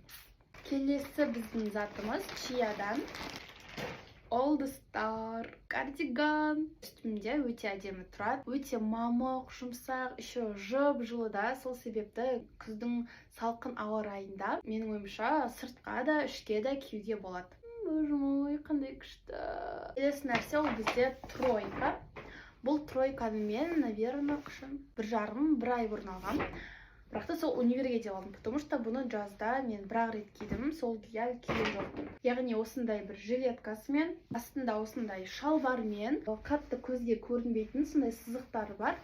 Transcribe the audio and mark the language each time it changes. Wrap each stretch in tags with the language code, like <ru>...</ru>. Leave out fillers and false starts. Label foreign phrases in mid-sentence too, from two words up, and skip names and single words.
<kk>Келесі біздің затымыз Чиядан All the Star кардиган. Үстімде өте әдемі тұрады. Өте мамық, жұмсақ, еще жып-жылы да. Сол себепті күздің салқын ауа райында менің ойымша сыртқа да, ішке де киюге болады.</kk> <ru>Боже мой,</ru> <kk>қандай күшті. Келесі нәрсе ол бізде тройка. Бұл тройканы мен, наверное, бір ай бұрын алғам. Бірақ та сол универге деп алдым,</kk> <ru>потому что</ru> <kk>бұны жазда мен бір рет кидім, сол күйі киген жоқпын. Яғни осындай бір жилеткасымен, астында осындай шалбармен, қатты көзге көрінбейтін сондай сызықтары бар.</kk>